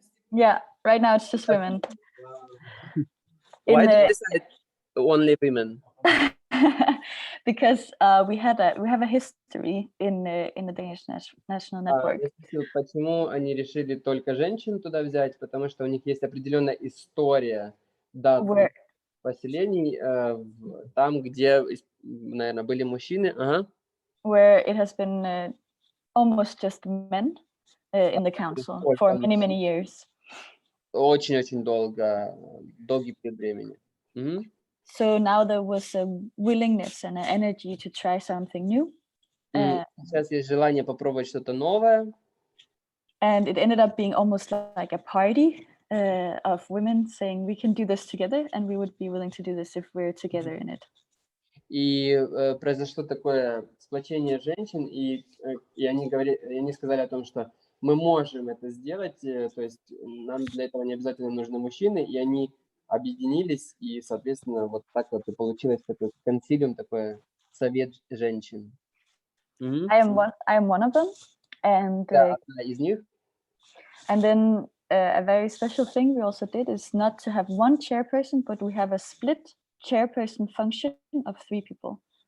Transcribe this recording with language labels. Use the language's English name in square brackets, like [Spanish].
[English] Yeah, right now it's just women. Why did you decide only women? Because we have a history in the Danish National Network. [Russian] Почему они решили только женщин туда взять? Потому что у них есть определенная история датских поселений, там, где, наверное, были мужчины. [English] Where it has been almost just men in the council for many years. [Russian] Очень-очень долгий период времени. [English] So now there was a willingness and an energy to try something new. [Russian] Сейчас есть желание попробовать что-то новое. [English] And it ended up being almost like a party of women saying we can do this together, and we would be willing to do this if we're together in it. [Russian] И произошло такое сплочение женщин, и они сказали о том, что мы можем это сделать, то есть нам для этого не обязательно нужны мужчины, и они объединились, и, соответственно, вот так вот и получилось такой консилиум, такой совет женщин. [English] I am one of them, and [Russian] одна из них. [English] And then a very special thing we also did is not to have one chairperson, but we have a split chairperson function of 3 people.